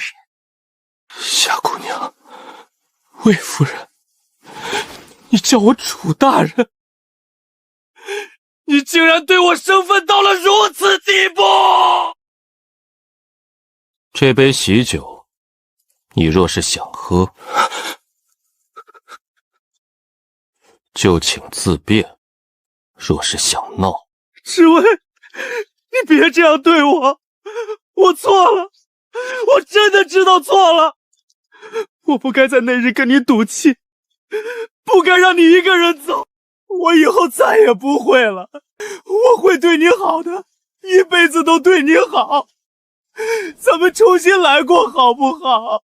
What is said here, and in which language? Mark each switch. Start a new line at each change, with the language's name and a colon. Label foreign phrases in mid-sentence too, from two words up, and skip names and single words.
Chinese: 夏姑娘，魏夫人，你叫我楚大人，你竟然对我生分到了如此地步！这杯喜酒，你若是想喝，就请自便；若是想闹，志威，你別這樣對我，我錯了，我真的知道錯了，我不該在那日跟你賭氣，不該讓你一個人走，我以後再也不會了，我會對你好的，一輩子都對你好，咱們重新來過好不好？